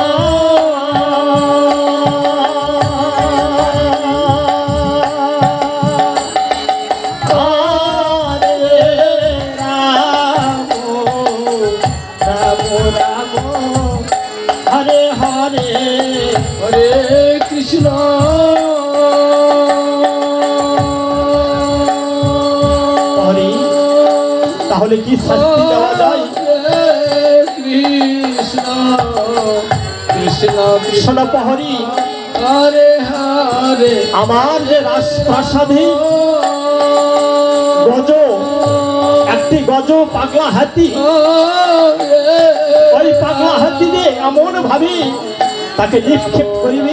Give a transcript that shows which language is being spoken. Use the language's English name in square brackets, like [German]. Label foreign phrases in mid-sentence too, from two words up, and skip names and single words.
[Sanskrit] হরে রাম রাম রাম হরে হরে Hare Krishna. [Bangla] হরি তাহলে কি শাস্তি দেওয়া যায় [Sanskrit] Hare কৃষ্ণ [Bangla] কৃষ্ণ প্রহরী [Sanskrit] হরে হরে [Bangla] আমার যে রাজপ্রাসাদে গজ, একটি গজ পাগলা হাতি, ওই পাগলা হাতি দিয়ে এমন ভাবে তাকে নিক্ষেপ করিবি